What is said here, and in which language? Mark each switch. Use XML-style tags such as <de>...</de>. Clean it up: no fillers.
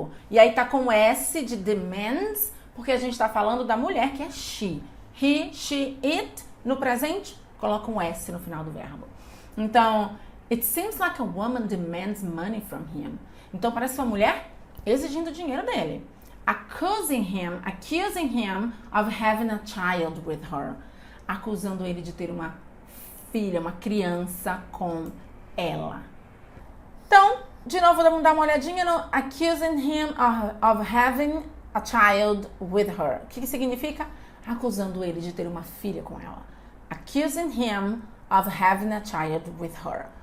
<pt>E aí tá com S de demands, porque a gente está falando da mulher que é she.</pt> <en>He, she, it.</en> <pt>No presente, coloca um S no final do verbo.</pt> <en>Então, it seems like a woman demands money from him.</en> <pt>Então parece uma mulher exigindo dinheiro dele.</pt> <en>Accusing him of having a child with her.</en> <pt>Acusando ele de ter uma filha, uma criança com ela. Então, de novo, vamos dar uma olhadinha no</pt> <en>accusing him of having a child with her.</en> <pt>O que significa? Acusando ele de ter uma filha com ela.</pt> <en>Accusing him of having a child with her.</en>